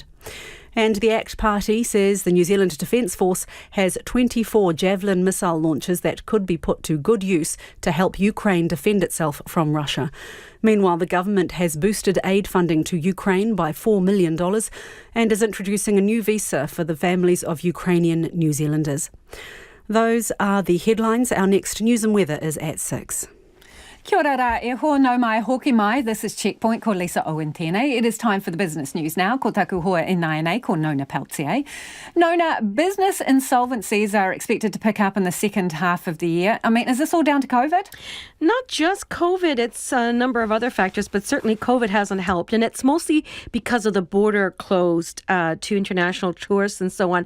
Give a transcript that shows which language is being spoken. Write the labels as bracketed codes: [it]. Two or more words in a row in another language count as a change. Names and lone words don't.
[en] And the ACT Party says the New Zealand Defence Force has 24 Javelin missile launchers that could be put to good use to help Ukraine defend itself from Russia. Meanwhile, the government has boosted aid funding to Ukraine by $4 million and is introducing a new visa for the families of Ukrainian New Zealanders. Those are the headlines. Our next news and weather is at 6. [mi] Kia ora rā, e hoa nau mai hoki mai. [en] This is Checkpoint, [mi] ko Lisa Owen tēnei. [en] It is time for the business news now. [mi] Ko taku hoa e nai ko Nona Peltier. [en] Nona, business insolvencies are expected to pick up in the second half of the year. I mean, is this all down to COVID? Not just COVID, it's a number of other factors, but certainly COVID hasn't helped. And it's mostly because of the border closed to international tourists and so on.